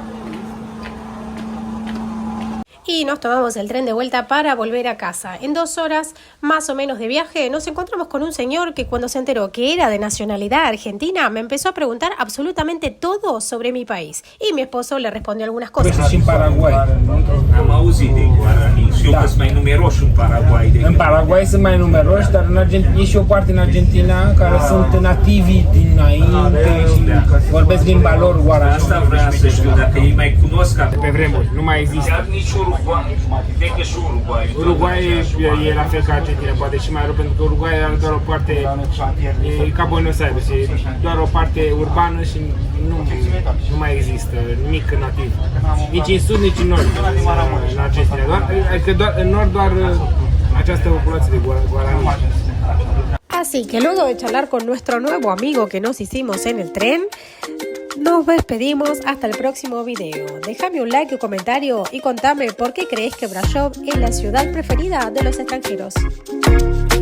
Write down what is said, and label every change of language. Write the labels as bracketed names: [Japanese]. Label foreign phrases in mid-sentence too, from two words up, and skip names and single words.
[Spanish] Y nos tomamos el tren de vuelta para volver a casa. En 2 horas más o menos de viaje nos encontramos con un señor que cuando se enteró que era de nacionalidad argentina me empezó a preguntar absolutamente todo sobre mi país. Y mi esposo le respondió algunas cosas. Pues en Paraguay. [Romanian] Am auzit de guarani și eu sunt mai numeroși în Paraguay decât... În Paraguay sunt mai numeroși, dar în Argentina, e și o parte în Argentina care sunt nativi dinainte și vorbesc limba lor guarani. Asta vreau să știu, dacă ei mai cunosc ca... Pe vremuri, nu mai există. Chiar nici Uruguay, decât și Uruguay. Uruguay e la fel ca Argentina, poate și mai rău, pentru că Uruguay are doar o parte, e ca Buenos Aires, e doar o parte urbană și nu mai există nimic nativ. Nici în sud, nici în nord, în Argentina. Adică doar, în nord doar această populație de guarani. [Spanish] Así que luego de charlar con nuestro nuevo amigo que nos hicimos en el tren, nos despedimos hasta el próximo video. Déjame un like o comentario y contame por qué crees que Brasov es la ciudad preferida de los extranjeros.